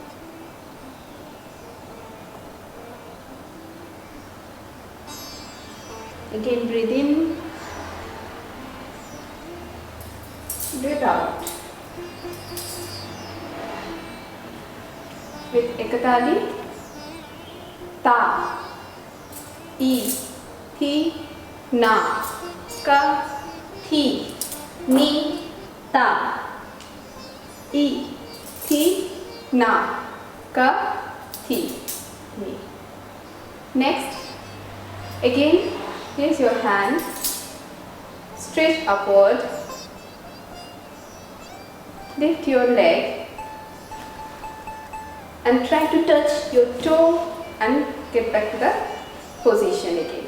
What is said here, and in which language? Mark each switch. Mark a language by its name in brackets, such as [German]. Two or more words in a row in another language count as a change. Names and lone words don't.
[English] Again, breathe in, breathe out. With Ekatali, ta, I, thi, na, ka, thi, ni, ta, I, thi, na, ka, thi, ni. Next, again, raise your hand, stretch upward, lift your leg and try to touch your toe and get back to the position again.